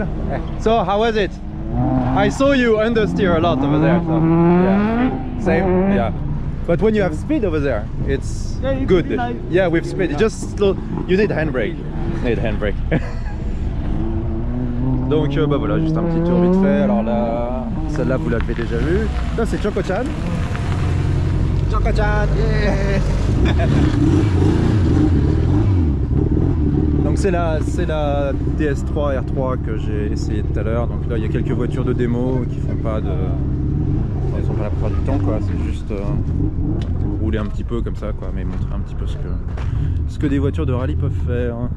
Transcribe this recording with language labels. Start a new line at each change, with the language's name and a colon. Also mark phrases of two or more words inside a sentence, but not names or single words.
English: So, how was it? I saw you understeer a lot over there. So, yeah. Same? Yeah. But when you have speed over there, it's good. Yeah, with speed, it's just slow. You need handbrake. Need handbrake.
French: Donc, bah voilà, juste un petit tour vite fait. Alors là, celle-là, vous l'avez déjà vue. Ça, c'est Choco-chan. Choco-chan! Yeah. Donc c'est la DS3 R3 que j'ai essayé tout à l'heure. Donc là il y a quelques voitures de démo qui font pas de... Elles sont pas la plupart du temps quoi, c'est juste rouler un petit peu comme ça quoi, mais montrer un petit peu ce que des voitures de rallye peuvent faire.